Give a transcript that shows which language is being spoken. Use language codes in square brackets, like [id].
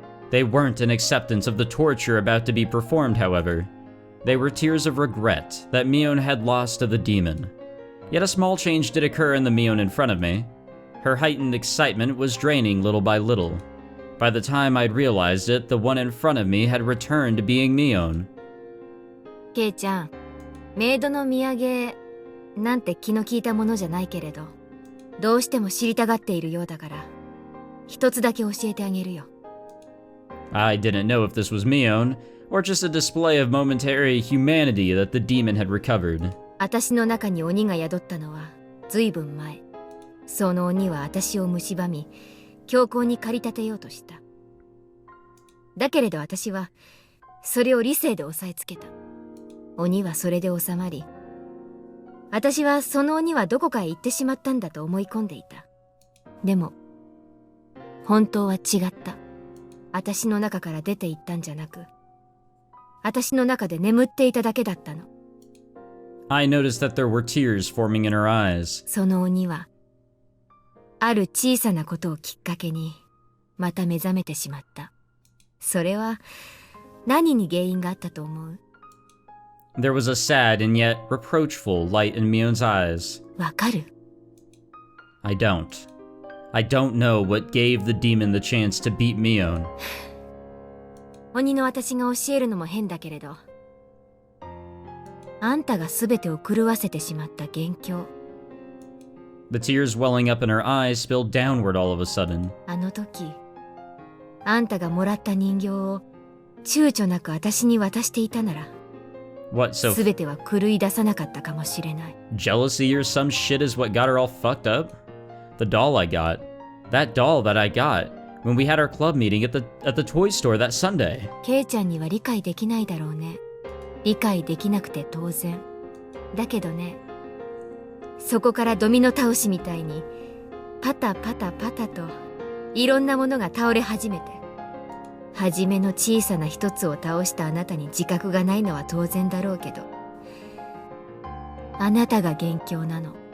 [en] They weren't an acceptance of the torture about to be performed, however. They were tears of regret that Mion had lost to the demon. Yet a small change did occur in the Mion in front of me. Her heightened excitement was draining little by little. By the time I'd realized it, the one in front of me had returned to being Mion. [ja] ケイちゃん、メイドの土産なんて気の利いたものじゃないけれど、どうしても知りたがっているようだから、一つだけ教えてあげるよ。 [en] I didn't know if this was Mion, or just a display of momentary humanity that the demon had recovered. [ja] 私の中に鬼が宿ったのはずいぶん前。その鬼は私を蝕み、強行に駆り立てようとした。だけれど私はそれを理性で押さえつけた。鬼はそれで収まり、私はその鬼はどこかへ行ってしまったんだと思い込んでいた。でも本当は違った。私の中から出て行ったんじゃなく、私の中で眠っていただけだったの。 [en] I noticed that there were tears forming in her eyes. [ja] その鬼はある小さなことをきっかけにまた目覚めてしまった。それは何に原因があったと思う？ [en] There was a sad and yet reproachful light in Mion's eyes. [ja] わかる？ [en] I don't know what gave the demon the chance to beat Mion. [ja] 鬼の私が教えるのも変だけれど、あんたが全てを狂わせてしまった元凶。 [en] The tears welling up in her eyes spilled downward all of a sudden. [ja] あの時、あんたがもらった人形を躊躇なく私に渡していたなら、 [en] What, so [ja] 全ては狂い出さなかったかもしれない。 [en] jealousy or some shit is what got her all fucked up? The doll I got. That doll that I got when we had our club meeting at the toy store that Sunday. [ja] ケイちゃんには理解できないだろうね。理解できなくて当然。だけどね、そこからドミノ倒しみたいにパタパタパタといろんなものが倒れ始めて、初めの小さな一つを倒したあなたに自覚がないのは当然だろうけど、あなたが元凶なの。